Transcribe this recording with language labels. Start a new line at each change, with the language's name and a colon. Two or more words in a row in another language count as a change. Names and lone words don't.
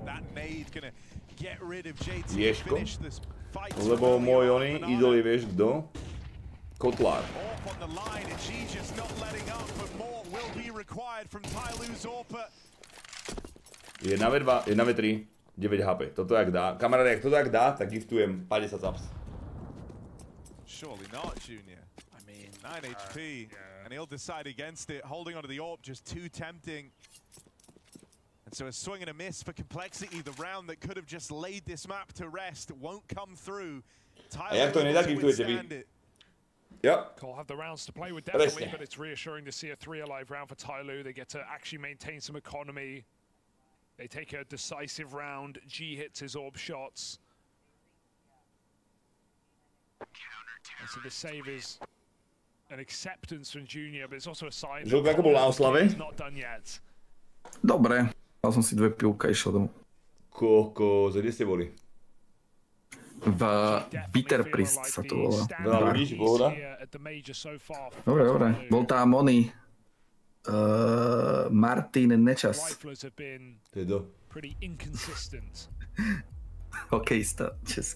English: That nade gonna get rid of JT and finish this fight.
Slovak: Lebo môj oný idol je, vieš kto? Kotlár.
English: Orp on the line, and G just not letting up, but more will be required from Tyloo Zorpa.
Slovak: 1v2, 1v3. 9 HP. Toto jak dá. Kamaráde, jak toto jak dá, tak giftujem 50 subs.
English: Surely not, Junior. I mean, 9 HP, and he'll decide against it. Holding onto the AWP, just too tempting. And so a swing and a miss for Complexity. The round that could have just laid this map to rest won't come through.
Slovak: A jak to nezagiftujete vy?
English: Yep. Cole have the rounds to play with definitely, but it's reassuring to see a 3 alive round for Tyloo. They get to actually maintain some economy. They take a decisive round. G hits his AWP shots. And so the save is an acceptance from Junior, but it's also a sign that he's not done yet.
Slovak: Dobre, dal som si 2 pivka, išiel domov. Kokos, kde ste boli? V Bitter Priest sa to volá. Veľa ľudí, pohoda? Dobre, dobre. Bol tam oný. Martin Nečas. Hokejista český.